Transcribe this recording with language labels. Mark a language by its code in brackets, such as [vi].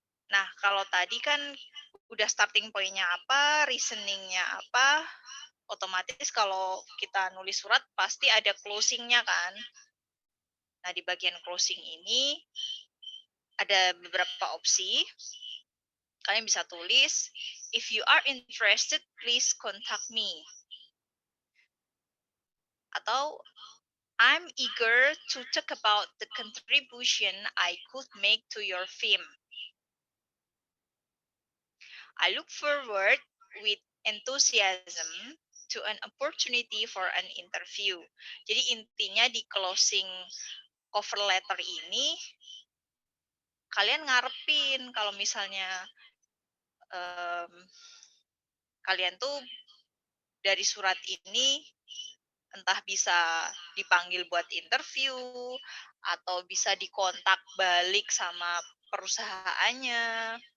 [id] Nah, kalau tadi kan udah starting point-nya apa, reasoningnya apa, otomatis kalau kita nulis surat pasti ada closing-nya kan. Nah, di bagian closing ini ada beberapa opsi. Kalian bisa tulis, [en] if you are interested, please contact me. Atau, I'm eager to talk about the contribution I could make to your firm. I look forward with enthusiasm to an opportunity for an interview. [id] Jadi intinya di closing cover letter ini, kalian ngarepin kalau misalnya kalian tuh dari surat ini entah bisa dipanggil buat interview atau bisa dikontak balik sama perusahaannya